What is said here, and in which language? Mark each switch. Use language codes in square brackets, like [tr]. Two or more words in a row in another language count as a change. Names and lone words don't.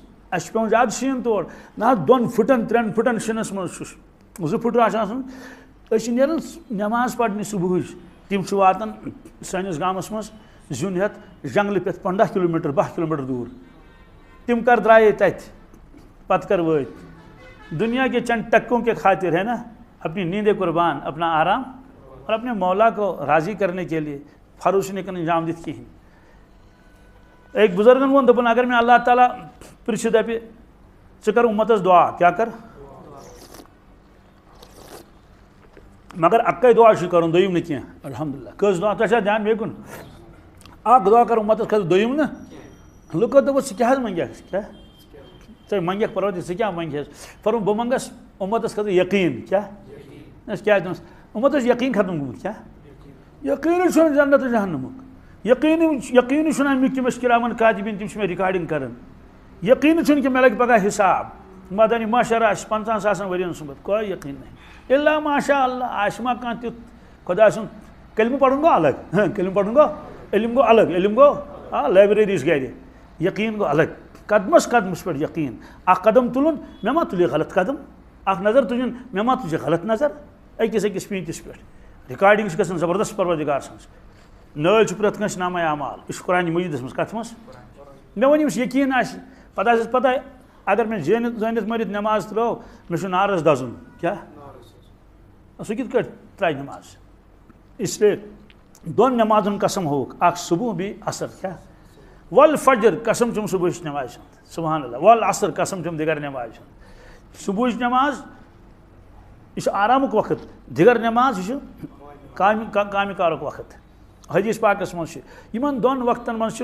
[ks] اَسہِ چھُ پیٚوان زیادٕ شیٖن تور نہ حظ 2 فٕٹن 3 فٕٹن شِنس منٛز چھُس 2 فٕٹ آسان أسۍ چھِ نیران نٮ۪ماز پرنہِ صبحٕچ تِم چھِ واتان سٲنِس گامس منٛز زیُن ہٮ۪تھ جنگلہٕ پٮ۪ٹھ 15 کِلوٗمیٖٹر 12 کِلوٗمیٖٹر دوٗر تِم کر درٛایے تتہِ پتہٕ کر وٲتۍ [ur] دنیا کے چند ٹکوں کے خاطر ہے نا اپنی نیندیں قربان اپنا آرام اور اپنے مولا کو راضی کرنے کے لیے [ks] فروش نے انجام دِتھ کِہیٖنۍ ایک بزرگن ووٚن دوٚپُن اگر مےٚ اللہ تعالیٰ پرٛژھِ دَپہِ ژٕ کر اُمتس دعا کیٛاہ کر مگر اَکٕے دعا چھُ کَرُن دوٚیِم نہٕ کینٛہہ الحمدُاللہ کٔژ دعا تۄہہِ چھا دھیان بیٚیہِ کُن اکھ دعا کر اُمتس خٲطرٕ دوٚیِم نہٕ لُکو دوٚپُس ژٕ کیٛاہ حظ منٛگیکھ کیٛاہ ژےٚ منٛگیکھ پروردِگار ژٕ کیٛاہ منٛگہس فرمووُن بہٕ منٛگس اُمتس خٲطرٕ یقیٖن کیٛاہ کیٛازِ دوٚپمس اُمتس یقیٖن ختم گوٚمُت کیٛاہ یقیٖنٕے چھُنہٕ جنت تہٕ جہنمُک یقیٖنٕے چھُنہٕ امیُک تِم ٲسۍ کِرامن کاتِبیٖن تِم چھِ مےٚ رِکاڈِنٛگ کران یقیٖنٕے چھُنہٕ کہِ مےٚ لگہِ پگاہ حِساب مدنی ماشاء آسہِ 50 ساسن ؤرین سُمبتھ [ur] کوئی یقیٖن نہیں [ks] اللہ ماشاء اللہ آسہِ ما کانٛہہ تیُتھ خۄدا سُنٛد کلمہٕ پرُن گوٚو الگ کلمہٕ پرُن گوٚو علم گوٚو الگ علم گوٚو لایبرٔری چھِ گرِ یقیٖن گوٚو الگ قدمس قدمس پہ یقین اخ قدم تلن مے ما تلی غلط قدم اخ نظر تجن مے ما تجھ غلط نظر اکس اکس پینتس پہ ریکارڈنگ گژھان زبردست پروردگار سنز نل پرت کنس نامہ اعمال یہ قرآن مجیدس مز کت مز مے ون یمس یقین آسہ پتہ آسس پتہ اگر میں زٲنِتھ مٔرِتھ نماز ترٛٲو مےٚ چھُ نارس دزُن کیٛاہ سُہ کِتھ کٲٹھۍ ترٛایہِ نماز [ur] اس لیے [ks] دۄن نمازن قسم ہووُکھ اکھ صبح بیٚیہِ عصر کیٛاہ ول فجر قسم چھُم صبحٕچ نمازِ ہُنٛد سبحان اللہ ول عصر قسم چھُم دِگر نمازِ ہُنٛد صبحٕچ نماز یہ چھُ آرامُک وقت دِگر نماز یہ چھُ کامہِ کارُک وقت حدیث پاکس منٛز چھُ یِمن دۄن وقتن منٛز چھُ